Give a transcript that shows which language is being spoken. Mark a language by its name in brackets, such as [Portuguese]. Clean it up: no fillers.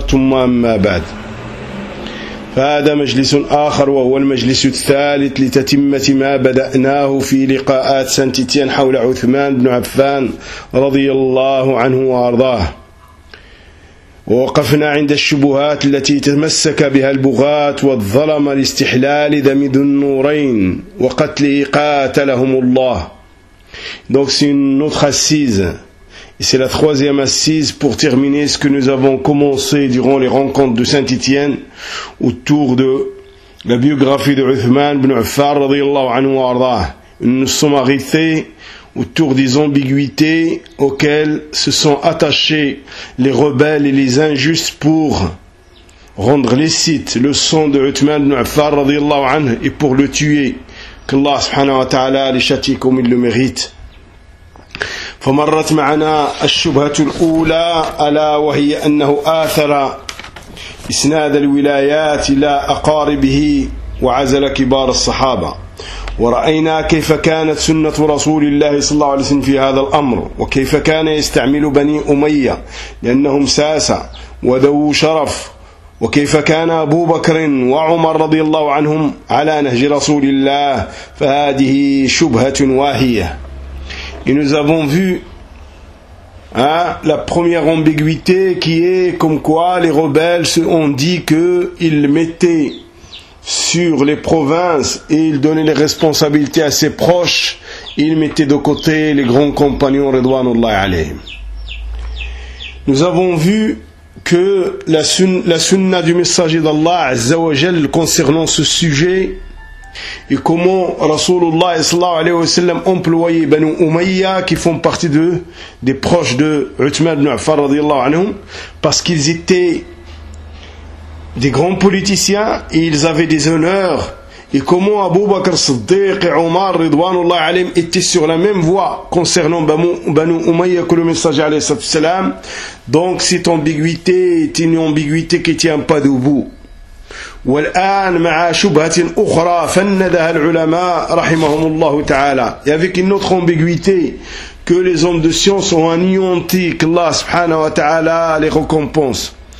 [Arabic] ثم أما بعد، فهذا مجلس آخر، وهو المجلس الثالث لتتمة ما بدأناه في لقاءات سنتين حول عثمان بن عفان رضي الله عنه وأرضاه. ووقفنا عند الشبهات التي تمسك بها البغاة والظلم لاستحلال ذم ذو النورين وقتله قاتلهم الله. [French] Donc c'est une autre assise, et c'est la troisième assise pour terminer ce que nous avons commencé durant les rencontres de Saint-Étienne autour de la biographie de Uthman ibn Affan radiyallahu anhu wa ardah. Nous sommes arrêtés autour des ambiguïtés auxquelles se sont attachés les rebelles et les injustes pour rendre licite le sang de Uthman ibn Affan radiyallahu anhu et pour le tuer. Qu'Allah subhanahu wa ta'ala les châtie comme il le mérite. [Arabic] فمرت معنا الشبهة الأولى ألا وهي أنه آثر إسناد الولايات إلى أقاربه وعزل كبار الصحابة، ورأينا كيف كانت سنة رسول الله صلى الله عليه وسلم في هذا الأمر، وكيف كان يستعمل بني أمية لأنهم ساسة وذو شرف، وكيف كان أبو بكر وعمر رضي الله عنهم على نهج رسول الله. فهذه شبهة واهية. [French] Et nous avons vu la première ambiguïté qui est comme quoi les rebelles se ont dit qu'ils mettaient sur les provinces et ils donnaient les responsabilités à ses proches, ils mettaient de côté les grands compagnons Ridwanullah alayhim. Nous avons vu que la sunna du messager d'Allah Azza wa Jal concernant ce sujet, et comment Rasulullah sallallahu alayhi wa sallam employait Banu Umayya qui font partie des proches de Uthman ibn Affan radiyallahu anhum, parce qu'ils étaient des grands politiciens et ils avaient des honneurs, et comment Abu Bakr Siddiq et Omar ridwanullah alayhim étaient sur la même voie concernant Banu Umayya que le messager alayhi sallallahu alayhi wa sallam. Donc cette ambiguïté est une ambiguïté qui ne tient pas debout. [Arabic] والآن مع شبهة أخرى فندها العلماء رحمهم الله تعالى. [French] Et avec une autre ambiguïté que les hommes de science ont anéanti, qu'Allah سبحانه وتعالى les récompense.